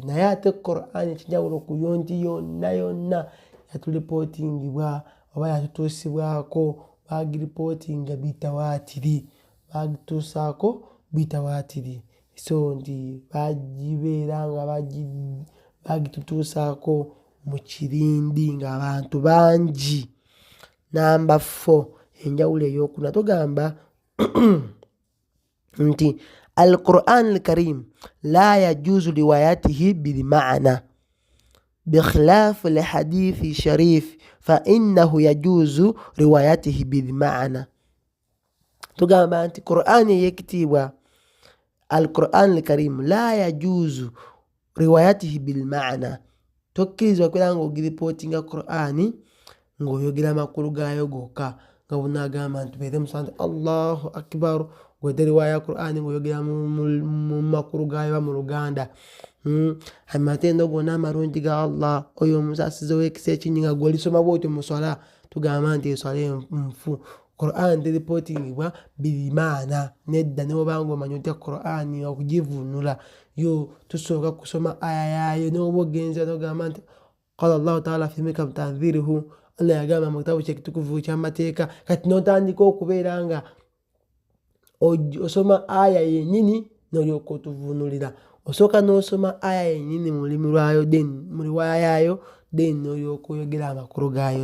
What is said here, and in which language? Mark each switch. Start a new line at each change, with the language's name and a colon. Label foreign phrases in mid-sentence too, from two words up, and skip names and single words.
Ganda: Naye ate Qur'an ekinjawulo ku yonti yonna yatulipotingibwa oba yatutuusibwako bagiripotinga bitawatiri. So nti bagibeera nga bagitutuusaako mu kirindi ng'abantu bangi.
Arabic: Number 4,
Ganda: enjawulo ey'okuna tugamba nti
Arabic: القرآن الكريم لا يجوز روايته بالمعنى بخلاف الحديث الشريف فإنه يجوز روايته بالمعنى.
Ganda: tugamba nti Qur'an yekitibwa
Arabic: القرآن الكريم لا يجوز روايته بالمعنى,
Ganda: tokkirizibwa kwera nga ogiripotinga Qur'an ng'oyogera amakulu gaayo gokka, nga bunagamba nti beere musanti
Arabic: الله أكبر
Ganda: gwete riwaya Qur'an ng'oyogera mu makulu gaayo mu Luganda. Amatendo gonna amarungi ga Allah oyo omusasize w'ekisa ekinyi nga gwolisoma bwotyo mu swala, tugamba nti eswala enfu. Qur'an teripotingibwa bimaana nedda. Noba nga omanyi otya Qur'an okugivunula yo tusooka kusoma aya yaayo n'oba ogenza tugamba nti
Arabic: قال الله تعالى في محكم تنزيله,
Ganda: Allah yagamba mu kitabu ky'ekitukuvu ky'amateeka. Kati n'otandika okubeera nga osoma aya yennyini n'olyoka otuvunulira. Osooka n'osoma aya yennyini mu lulimi lwayo, then mu riwaya yaayo, then n'olyoka oyogera amakulu gaayo.